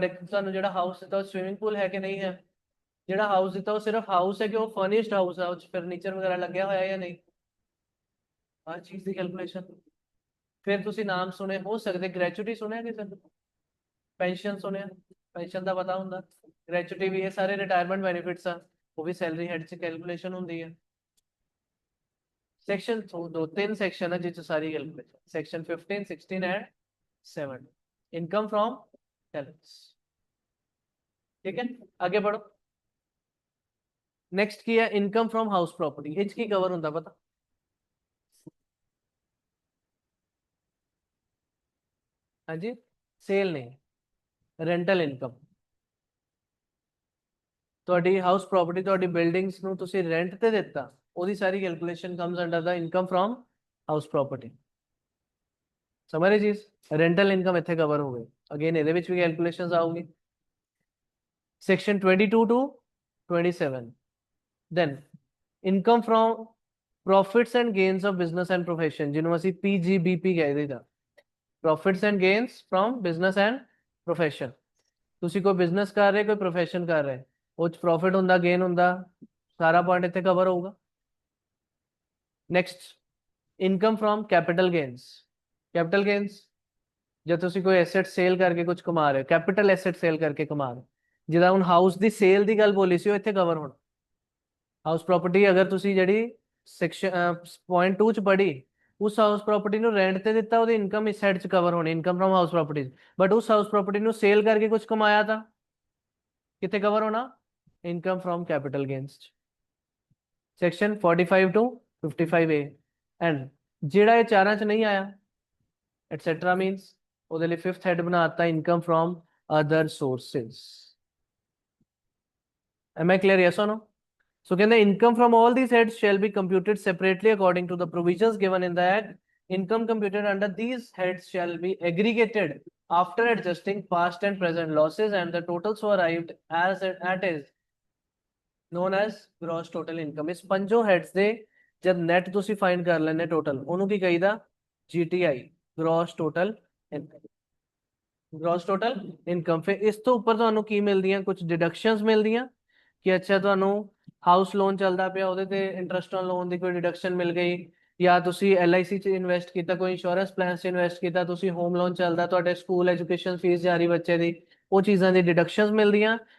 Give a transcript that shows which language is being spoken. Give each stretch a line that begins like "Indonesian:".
Punjabi: ਤੁਹਾਨੂੰ ਜਿਹੜਾ ਹਾਊਸ ਦਿੱਤਾ ਉਹ ਸਵਿਮਿੰਗ ਪੂਲ ਹੈ ਕਿ ਨਹੀਂ ਹੈ? ਜਿਹੜਾ ਹਾਊਸ ਦਿੱਤਾ ਉਹ ਸਿਰਫ ਹਾਊਸ ਹੈ ਕਿ ਉਹ ਫਰਨਿਸ਼ਡ ਹਾਊਸ ਹੈ, ਉਹ ਚ ਫਰਨੀਚਰ ਵਗੈਰਾ ਲੱਗਿਆ ਹੋਇਆ ਜਾਂ ਨਹੀਂ? ਹਰ ਚੀਜ਼ ਦੀ ਕੈਲਕੂਲੇਸ਼ਨ। ਫਿਰ ਤੁਸੀਂ ਨਾਮ ਸੁਣੇ ਹੋ ਸਕਦੇ, ਗ੍ਰੈਚੁਇਟੀ ਸੁਣਿਆ ਕਿਸੇ ਨੇ? ਪੈਨਸ਼ਨ ਸੁਣਿਆ? ਪੈਨਸ਼ਨ ਦਾ ਪਤਾ ਹੁੰਦਾ, ਗ੍ਰੈਚੁਇਟੀ ਵੀ, ਇਹ ਸਾਰੇ ਰਿਟਾਇਰਮੈਂਟ ਬੈਨੀਫਿਟਸ ਆ, ਉਹ ਵੀ ਸੈਲਰੀ ਹੈਡ ਚ ਕੈਲਕੂਲੇਸ਼ਨ ਹੁੰਦੀ ਹੈ।
Hindi: सेक्शन दो तीन सेक्शन है जिस सारी calculation, section 15, 16 and 7, income from talents. ठीक है, आगे बढ़ो।
Punjabi: नेक्स्ट की है income from house property, etch की कवर होता पता?
Hindi: हाँ जी, सेल नहीं, रेंटल इनकम।
Punjabi: ਤੁਹਾਡੀ ਹਾਊਸ ਪ੍ਰਾਪਰਟੀ, ਤੁਹਾਡੀ ਬਿਲਡਿੰਗਸ ਨੂੰ ਤੁਸੀਂ ਰੈਂਟ ਤੇ ਦਿੱਤਾ, ਉਹਦੀ ਸਾਰੀ ਕੈਲਕੂਲੇਸ਼ਨ
English: Comes under the income from house property.
Punjabi: ਸਮਝ ਰਹੇ ਚੀਜ਼? ਰੈਂਟਲ ਇਨਕਮ ਇੱਥੇ ਕਵਰ ਹੋ ਗਈ। ਅਗੇਨ ਇਹਦੇ ਵਿੱਚ ਵੀ ਕੈਲਕੂਲੇਸ਼ਨਸ ਆਉਗੀ।
English: section 22 to 27, then income from profits and gains of business and profession,
Punjabi: ਜਿਹਨੂੰ ਅਸੀਂ PGBP ਕਹਿੰਦੇ ਦਾ,
English: profits and gains from business and profession।
Punjabi: ਤੁਸੀਂ ਕੋਈ ਬਿਜ਼ਨਸ ਕਰ ਰਹੇ, ਕੋਈ ਪ੍ਰੋਫੈਸ਼ਨ ਕਰ ਰਹੇ, ਉਹ ਚ ਪ੍ਰੋਫਿਟ ਹੁੰਦਾ, ਗੇਨ ਹੁੰਦਾ, ਸਾਰਾ ਪੁਆਇੰਟ ਇੱਥੇ ਕਵਰ ਹੋਊਗਾ। Next, income ਫਰॉम capital gains. Capital gains ਜਦ ਤੁਸੀਂ ਕੋਈ ਐਸੈਟ ਸੇਲ ਕਰਕੇ ਕੁਝ ਕਮਾ ਰਹੇ ਹੋ, ਕੈਪੀਟਲ ਐਸੈਟ ਸੇਲ ਕਰਕੇ ਕਮਾ ਰਹੇ, ਜਿਹਦਾ ਹੁਣ ਹਾਊਸ ਦੀ ਸੇਲ ਦੀ ਗੱਲ ਬੋਲੀ ਸੀ ਉਹ ਇੱਥੇ ਕਵਰ ਹੋਣਾ। ਹਾਊਸ ਪ੍ਰਾਪਰਟੀ ਅਗਰ ਤੁਸੀਂ ਜਿਹੜੀ ਸੈਕਸ਼ਨ ਪੁਆਇੰਟ 2 ਚ ਪੜ੍ਹੀ, ਉਸ ਹਾਊਸ ਪ੍ਰਾਪਰਟੀ ਨੂੰ ਰੈਂਟ ਤੇ ਦਿੱਤਾ, ਉਹਦੀ ਇਨਕਮ ਇਸ ਸਾਈਡ ਚ ਕਵਰ ਹੋਣੀ, ਇਨਕਮ ਫਰॉम ਹਾਊਸ ਪ੍ਰਾਪਰਟੀ। ਬਟ ਉਸ ਹਾਊਸ ਪ੍ਰਾਪਰਟੀ ਨੂੰ ਸੇਲ ਕਰਕੇ ਕੁਝ ਕਮਾਇਆ ਤਾਂ ਕਿੱਥੇ ਕਵਰ ਹੋਣਾ?
English: Income from capital gains. Section 45 to 55A।
Punjabi: And ਜਿਹੜਾ ਇਹ ਚਾਰਾਂ ਚ ਨਹੀਂ ਆਇਆ ਐਟਸੈਟਰਾ ਮੀਨਸ ਉਹਦੇ ਲਈ ਫਿਫਥ ਹੈਡ ਬਣਾਤਾ, income ਫਰॉम other sources.
English: Am I clear? Yes or no? So can the income from all these heads shall be computed separately according to the provisions given in the act. Income computed under these heads shall be aggregated after adjusting past and present losses, and the total so arrived at is known as gross total income।
Punjabi: ਇਸ ਪੰਜੋ heads ਦੇ ਜਦ net ਤੁਸੀਂ find ਕਰ ਲੈਣੇ total, ਉਹਨੂੰ ਕੀ ਕਹੀਦਾ?
English: GTI, gross total income।
Punjabi: gross total income। ਫਿਰ ਇਸ ਤੋਂ ਉੱਪਰ ਤੁਹਾਨੂੰ ਕੀ ਮਿਲਦੀਆਂ? ਕੁਝ deductions ਮਿਲਦੀਆਂ ਕਿ ਅੱਛਾ ਤੁਹਾਨੂੰ ਹਾਊਸ ਲੋਨ ਚੱਲਦਾ ਪਿਆ, ਉਹਦੇ ਤੇ ਇੰਟਰਸਟ ਔਨ ਲੋਨ ਦੀ ਕੋਈ ਡਿਡਕਸ਼ਨ ਮਿਲ ਗਈ, ਜਾਂ ਤੁਸੀਂ LIC ਚ ਇਨਵੈਸਟ ਕੀਤਾ, ਕੋਈ ਇੰਸ਼ੋਰੈਂਸ ਪਲਾਨ ਚ ਇਨਵੈਸਟ ਕੀਤਾ, ਤੁਸੀਂ ਹੋਮ ਲੋਨ ਚੱਲਦਾ, ਤੁਹਾਡੇ ਸਕੂਲ ਐਜੂਕੇਸ਼ਨ ਫੀਸ ਜਾਰੀ ਬੱਚੇ ਦੀ, ਉਹ ਚੀਜ਼ਾਂ ਦੀ ਡਿਡਕਸ਼ਨਸ ਮਿਲਦੀਆਂ।